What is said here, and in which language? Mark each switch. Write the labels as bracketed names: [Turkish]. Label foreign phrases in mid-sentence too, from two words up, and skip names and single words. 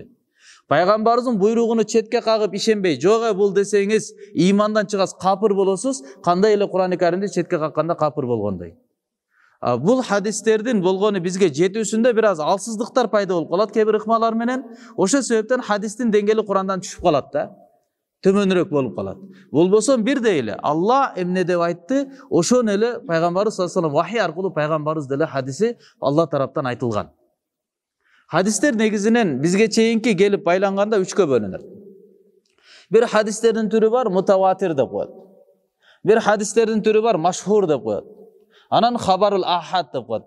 [Kyrgyz] Пайгамбарыбыздын буйругуну четке кагып ишенбей, жок бул десеңиз имандан чыгасыз, капыр болосуз, кандай эле Кур'ан-ы Каримди четке какканда капыр болгондой. Бул хадистердин болгону бизге жетүүсүндө бир аз алсыздыктар пайда болуп калат кээ бир ыкмалар менен. Ошол себептен хадистин деңгээли Курандан түшүп калат да. Төмөнүрөөк болуп калат. Болбосо бирдей эле Алла эмне деп айтты, ошону эле пайгамбарыбыз [Arabic] صلى الله عليه وسلم [Kyrgyz] вахий аркылуу пайгамбарыбыз деле хадиси Алла тараптан айтылган. Хадистер негизинен бизге чейинки келип байланганда үчкө бөлүнөт. Бир хадистердин түрү бар, мутаватир деп коет. Бир хадистердин түрү бар, машхур деп коет. Анан [Arabic] خبر الآحاد [Kyrgyz] деп коет.